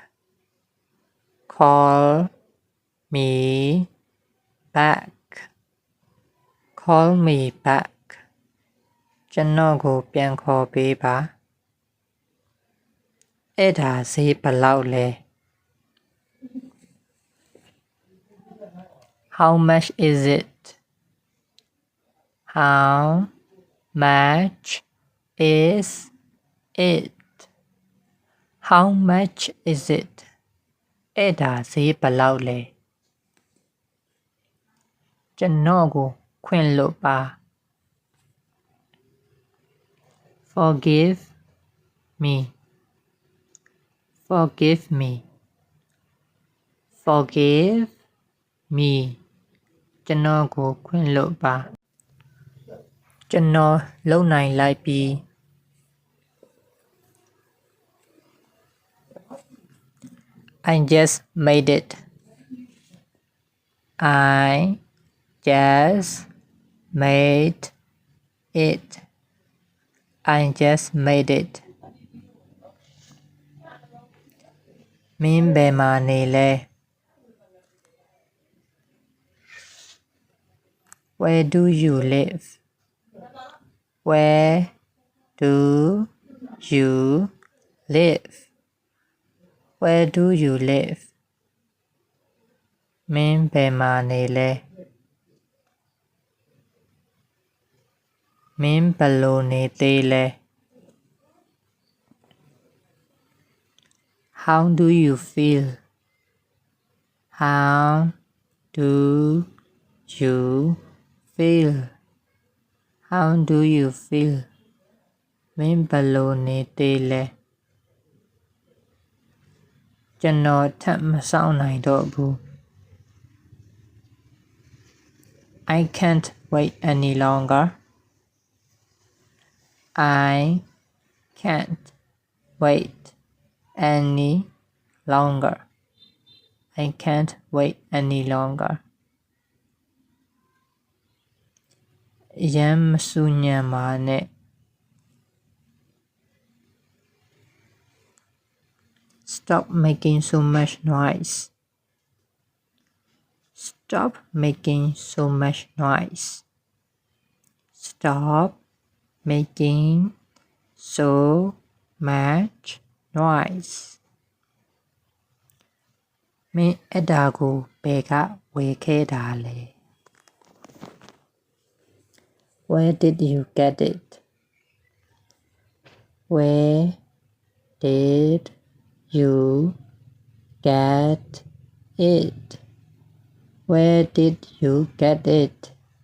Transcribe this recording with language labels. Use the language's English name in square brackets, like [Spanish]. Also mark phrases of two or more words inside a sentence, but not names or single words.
[English] Call me back. Call me back. [Burmese] ကျွန်တော်ကိုပြန်ခေါ်ပေးပါအဲ့ဒါဈေးဘယ်လောက်လဲ [English] How much is it? How much is it? How much is it? [Burmese] အဲ့ဒါဈေးဘယ်လောက်လဲကျွန်တော်ကိုခွင့်လွှတ်ပါ [English] Forgive me Forgive me Forgive me [Burmese] ကျွန်တော်ကိုခွင့်လွှတ်ပါကျွန်တော်လုပ်နိုင်လိုက်ပြီ [English] I just made it I just made it I just made it [Burmese] မင်းဘယ်မှာနေလဲ [English] Where do you live Where do you live Where do you live [Burmese] မင်းဘယ်မှာနေလဲမင်းဘယ်လိုနေသေးလဲ [English] How do you feel How do you feel How do you feel [Burmese] မင်းဘယ်လိုနေသေးလဲကျွန်တော်ထပ်မစောင့်နိုင်တော့ဘူး [English] I can't wait any longer I can't wait any longer I can't wait any longer [Burmese] ရမ်းမစူညံပါနဲ့ [English] Stop making so much noise Stop making so much noise Stop making so much noise [Burmese] မင်းအဲ့ဒါကိုဘယ်ကဝယ်ခဲ့တာလဲ [English] Where did you get it Where did you get it Where did you get it